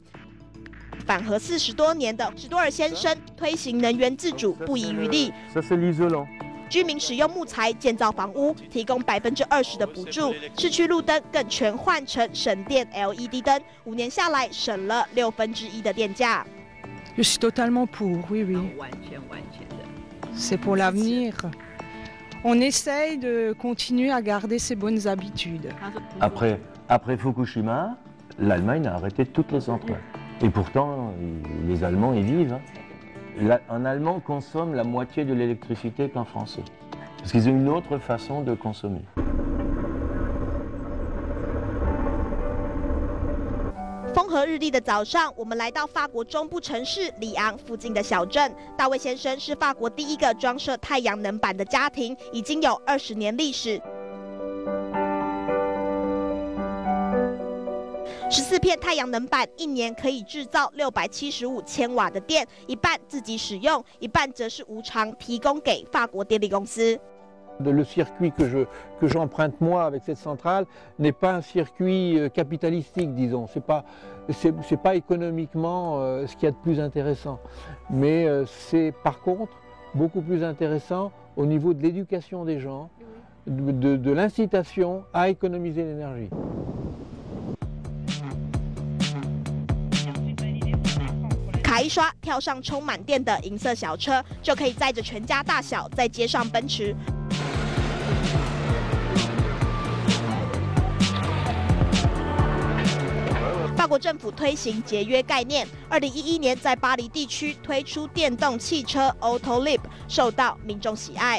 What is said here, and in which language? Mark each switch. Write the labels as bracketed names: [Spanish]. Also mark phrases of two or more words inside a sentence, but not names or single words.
[Chinese] 反核40多年的史多尔先生推行能源自主不遗余力。居民使用木材建造房屋，提供20%的补助。市区路灯更全换成省电 LED 灯，5年下来省了1/6的电价。 [French] Je suis totalement pour, oui, oui. C'est pour l'avenir. On essaye de continuer à garder ces bonnes habitudes. Après Fukushima, l'Allemagne a arrêté toutes les centrales. Et pourtant, les Allemands y vivent. Un Allemand consomme la moitié de l'électricité qu'un Français. Parce qu'ils ont une autre façon de consommer. [Chinese] 风和日丽的早上，我们来到法国中部城市里昂附近的小镇。大卫先生是法国第一个装设太阳能板的家庭，已经有20年历史。14片太阳能板1年可以制造675千瓦的电，一半自己使用，一半则是无偿提供给法国电力公司。 [French] Le circuit que j'emprunte moi avec cette centrale n'est pas un circuit capitalistique, disons. C'est pas économiquement ce qu'il y a de plus intéressant, mais c'est par contre beaucoup plus intéressant au niveau de l'éducation des gens, de l'incitation à économiser l'énergie. [Chinese] 卡一刷，跳上充满电的银色小车，就可以载着全家大小在街上奔驰。法国政府推行节约概念，2011年在巴黎地区推出电动汽车 Autolib， 受到民众喜爱。